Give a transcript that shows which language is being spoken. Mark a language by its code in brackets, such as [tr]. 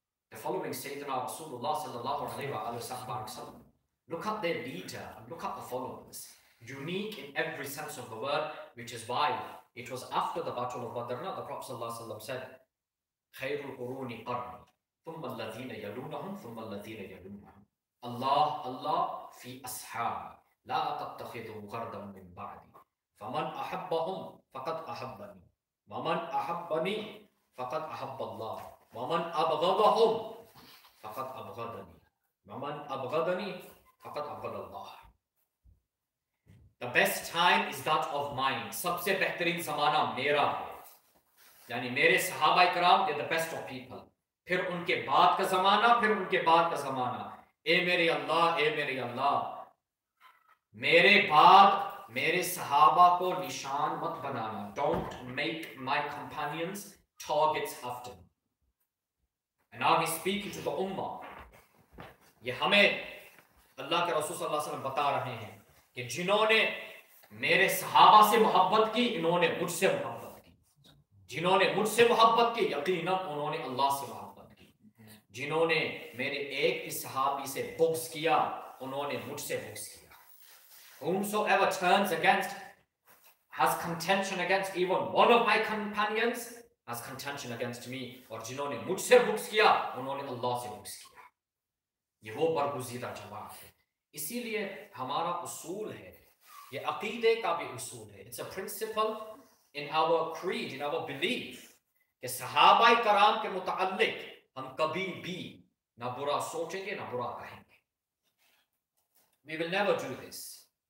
[en] They're following Sayyidina Rasulullah sallallahu alaihi wasallam. Look at their leader and look at the followers. Unique in every sense of the word, which is why it was after the battle of Badr. The Prophet sallallahu alaihi wasallam said, [ar] خير القرون قرني ثم الذين يلونهم [en] ثم الذين يلونهم. [ar] الله في أصحابي لا تتخذوا غردا من بعدي فمن أحبهم فقد أحبني ومن أحبني فقد أحب الله ومن أبغضهم فقد أبغضني ومن أبغضني فقد أبغض الله. [en] The best time is that of mine. [hi] सबसे बेहतरीन ज़माना मेरा है, यानी मेरे सहाबा कराम, [en] they're the best of people. [hi] फिर उनके बाद का ज़माना, फिर उनके बाद का ज़माना. ए मेरे अल्लाह, मेरे बाद मेरे सहाबा को निशान मत बनाना. [en] Don't make my companions targets after me. And now he's speaking to the ummah. [hi] ये हमें अल्लाह के रसूल सल्लल्लाहु अलैहि वसल्लम बता रहे हैं कि जिन्होंने मेरे सहाबा से मोहब्बत की, इन्होंने मुझसे मोहब्बत की. जिन्होंने मुझसे मोहब्बत की, यकीनन उन्होंने अल्लाह से मोहब्बत की. जिन्होंने मेरे एक भी सहाबी से बुग़्ज़ किया, उन्होंने मुझसे बुग़्ज़ किया. [en] Whomsoever turns against, has contention against even one of my companions, has contention against me. [hi] और जिन्होंने मुझसे बुग़्ज़ किया, उन्होंने अल्लाह से बुग़्ज़ किया. ये वो बरगुज़ीदा जवाब है. इसीलिए हमारा उसूल है, ये अक़ीदे का भी उसूल है. [en] It's a principle in our creed, in our belief, [hi] कि सहाबाए कराम के मुताल्लिक़ हम कभी भी ना बुरा सोचेंगे ना बुरा कहेंगे. [en] We will never do this.